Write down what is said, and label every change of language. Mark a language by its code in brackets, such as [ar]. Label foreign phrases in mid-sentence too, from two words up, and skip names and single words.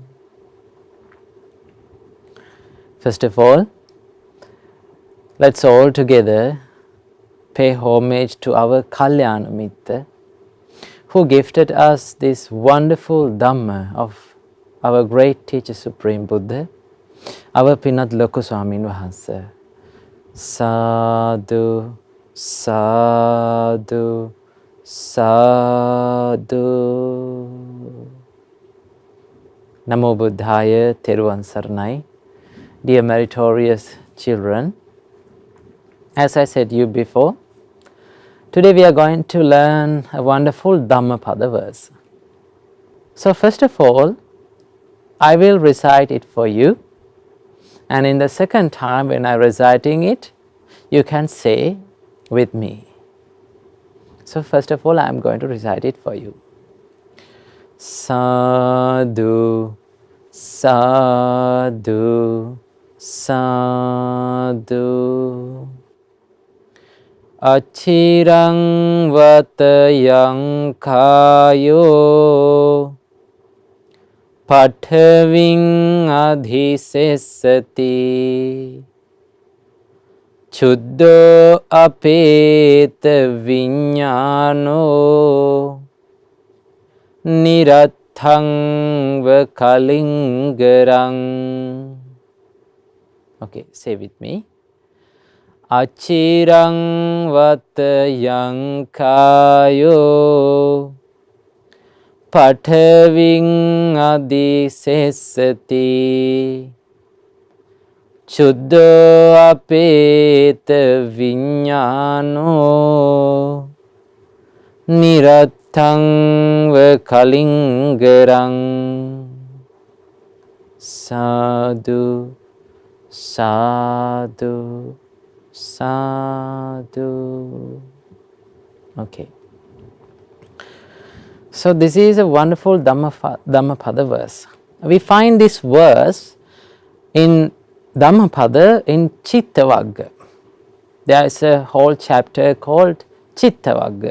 [en] First of all, let's all together pay homage to our [pi] Kalyana Mitta, [en] who gifted us this wonderful Dhamma of our great teacher Supreme Buddha, our Pinat Loku Swamin Wahanse. [pi] Sadhu, sadhu, sadhu. Namo Buddhaya, [si] තෙරුවන් සරණයි. [en] Dear meritorious children, as I said to you before, today we are going to learn a wonderful Dhammapada verse. So first of all, I will recite it for you, and in the second time when I am reciting it, you can say with me. So first of all, I am going to recite it for you. [pi] Sadhu, sadhu, sadhu. Achirang vatayang kayo pathaving adhisesati chuddho apeta viññāno nirathang vakalingarang. [en] Okay, say with me. [pi] Achirang vatayang kayo pathaving adhisesati chuddho apeta viññāno nirathang vakalingarang. Sadhu, sadhu, sadhu. [en] Okay. So this is a wonderful Dhammapada verse. We find this verse in Dhammapada in Chittavagga. There is a whole chapter called Chittavagga.